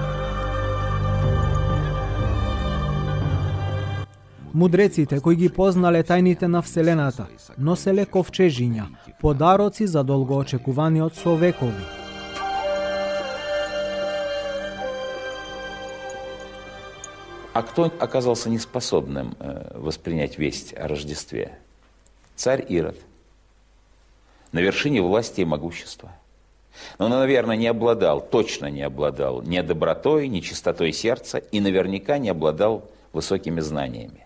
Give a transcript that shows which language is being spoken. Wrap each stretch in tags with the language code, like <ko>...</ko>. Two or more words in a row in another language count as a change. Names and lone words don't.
<mk>Мудреците кои ги познале тајните на Вселената, носеле ковчежиња, подароци за долгоочекуваниот со векови.</mk> <ru>А кто оказался неспособным воспринять весть о Рождестве? Царь Ирод. На вершине власти и могущества. Но он, наверное, точно не обладал ни добротой, ни чистотой сердца и наверняка не обладал высокими знаниями.</ru>